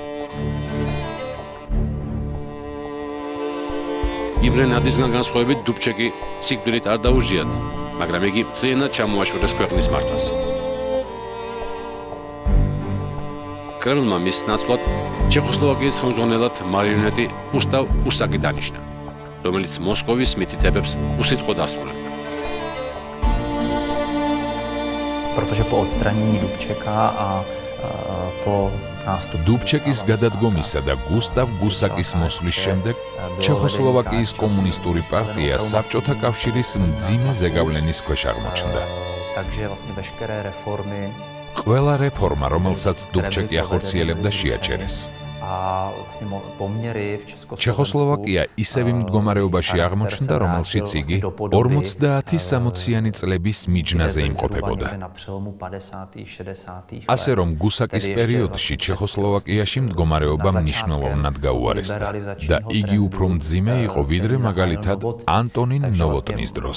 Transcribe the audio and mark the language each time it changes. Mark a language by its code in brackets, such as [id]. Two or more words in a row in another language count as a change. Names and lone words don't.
[ka] იმრე ნადისგან განსხვავებით დუბჩეკი სიკვდილით არ დაუჟიათ, მაგრამ იგი მთლიანად ჩამოაშორეს ქვეყნის მართვას. კრემლმა მის ნაცვლად ჩეხოსლოვაკიის ხელმძღვანელად მარიონეტი უსტავ უსაკი დანიშნა, რომელიც მოსკოვის მითითებებს უსიტყვოდ ასრულებდა. [cs] Protože po odstranění Dubčeka a po nástupu [ka] დუბჩეკის გადადგომისა და გუსტავ გუსაკის მოსვლის შემდეგ ჩეხოსლოვაკიის კომუნისტური პარტია საბჭოთა კავშირის მძიმე ზეგავლენის ქვეშ აღმოჩნდა. [cs] Takže vlastně veškeré reformy [ka] ყველა რეფორმა, რომელსაც დუბჩეკი ახორციელებდა, შეაჩერეს. ჩეხოსლოვაკია ისევ იმ მდგომარეობაში აღმოჩნდა, რომელშიც იგი 50-60-იანი წლების მიჯნაზე იმყოფებოდა. ასე რომ გუსაკის პერიოდში ჩეხოსლოვაკიაში მდგომარეობა მნიშვნელოვნად გაუარესდა და იგი უფრო მძიმე იყო, ვიდრე მაგალითად ანტონინ ნოვოტნის დროს.